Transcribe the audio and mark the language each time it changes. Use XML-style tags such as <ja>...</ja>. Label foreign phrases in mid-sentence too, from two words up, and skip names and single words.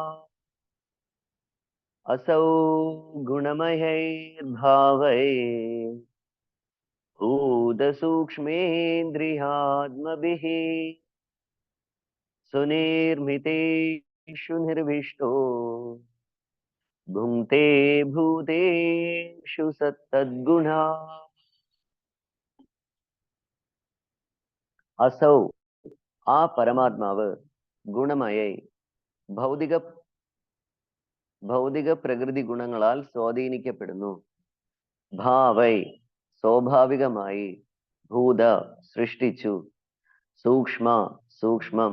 <sa>असौ गुणमयैर्भावै भूतसूक्ष्मेन्द्रियात्मभिः सुनिर्मितेषु निर्विष्टो भुङ्क्ते भूतेषु तद्गुणा.</sa> <ml>असौ ആ പരമാത്മാവ് ഗുണമയായി ഭൗതിക പ്രകൃതി ഗുണങ്ങളാൽ സ്വാധീനിക്കപ്പെടുന്നു. ഭാവൈ സ്വാഭാവികമായി, ഭൂത സൃഷ്ടിച്ചു, സൂക്ഷ്മം,</ml>